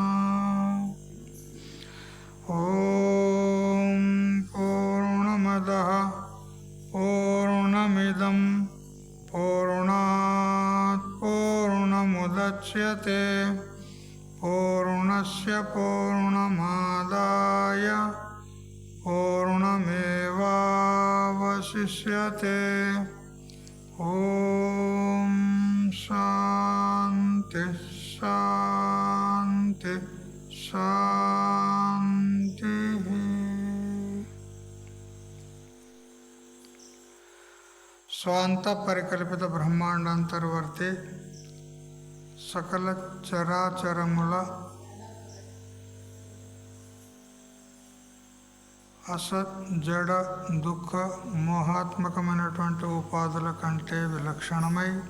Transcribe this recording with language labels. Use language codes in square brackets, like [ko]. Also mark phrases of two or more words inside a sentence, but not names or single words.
[sa] ॐ पूर्णमदः पूर्णमिदं पूर्णात् पूर्णमुदच्यते पूर्णस्य पूर्णमादाय पूर्णमेवावशिष्यते। ॐ शान्ति शान्ति शान्तिः। [te] స్వాంత పరికల్పిత బ్రహ్మాండాంతర్వర్తి సకల చరాచరముల అసత్ జడ దుఃఖ మోహాత్మకమైనటువంటి ఉపాధుల కంటే విలక్షణమై